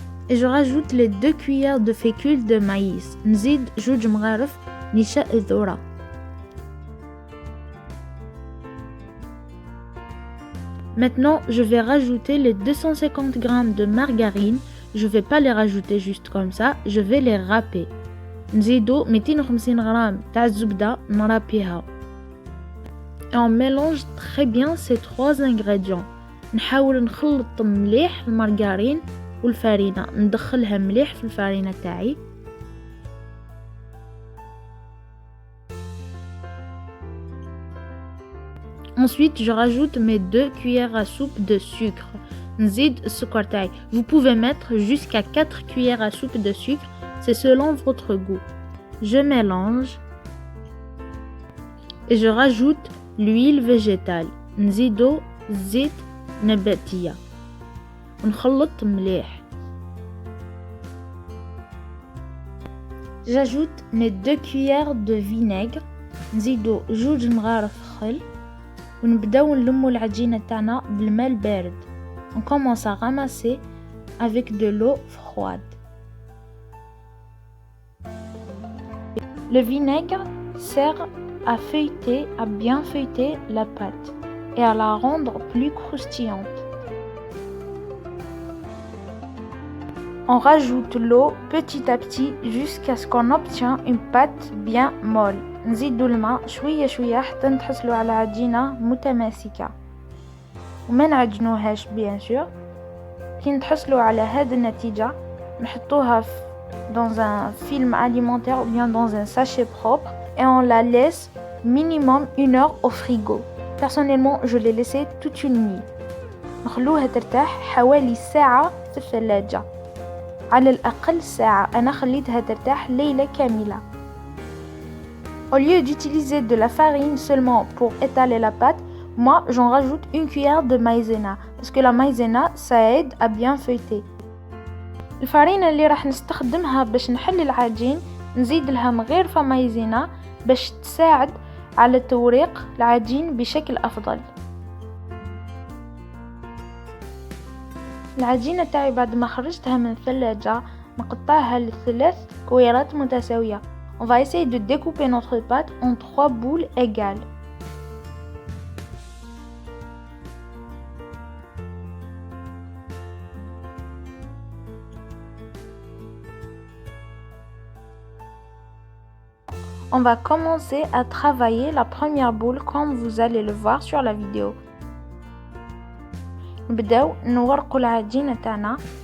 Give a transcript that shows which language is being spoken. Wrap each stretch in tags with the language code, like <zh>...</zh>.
<fr>Et je rajoute les 2 cuillères de fécule de maïs.</fr> <ar>نزيد 2 مغارف نشاء الذرة.</ar> <fr>Maintenant, je vais rajouter les 250 g de margarine. Je ne vais pas les rajouter juste comme ça, je vais les râper.</fr> <ar>نزيدو 250 g تاع الزبدة نرابيها.</ar> <fr>Et on mélange très bien ces 3 ingrédients.</fr> <ar>نحاول نخلط مليح المارغرين والفارينة, ندخلها مليح في الفارينة تاعي.</ar> <fr>Ensuite, je rajoute mes 2 cuillères à soupe de sucre.</fr> <ar>نزيد السكر تاعي.</ar> <fr>Vous pouvez mettre jusqu'à 4 cuillères à soupe de sucre, c'est selon votre goût. Je mélange et je rajoute l'huile végétale.</fr> <ar>نزيدو زيت نباتية ونخلط مليح.</ar> <fr>J'ajoute mes 2 cuillères de vinaigre.</fr> <ar>نزيدو 2 مغارف خل ونبداو نلمو العجينة تاعنا بالماء البارد.</ar> <fr>On commence à ramasser avec de l'eau froide. Le vinaigre sert à feuilleter, à bien feuilleter la pâte et à la rendre plus croustillante. On rajoute l'eau petit à petit jusqu'à ce qu'on obtient une pâte bien molle.</fr> <ar>نزيدو الماء شوية شوية حتى نتحصلوا على عجينة متماسكة وما نعجنوهاش</ar> <fr>بيان سور.</fr> <ar>كي نتحصلوا على هذه النتيجة نحطوها</ar> <fr>dans un film alimentaire ou bien dans un sachet propre et on la laisse minimum 1 heure au frigo. Personnellement, je l'ai laissé toute une nuit.</fr> <ar>نخلوها ترتاح حوالي ساعة في الثلاجة, على الأقل ساعة. أنا خليتها ترتاح ليلة كاملة.</ar> <fr>Au lieu d'utiliser de la farine seulement pour étaler la pâte, moi j'en rajoute 1 cuillère de maïzena parce que la maïzena ça aide à bien feuilleter.</fr> <ar>الفرينة اللي راح نستخدمها باش نحل العجين نزيد لها مغرفة مايزينا باش تساعد على توريق العجين بشكل أفضل. العجينة تاعي بعد ما خرجتها من الثلاجة نقطعها ل3 كويرات متساوية.</ar> <fr>On va essayer de découper notre pâte en 3 boules égales. On va commencer à travailler la première boule comme vous allez le voir sur la vidéo.</fr> <ar>نبداو نورقوا العجينة تاعنا.</ar>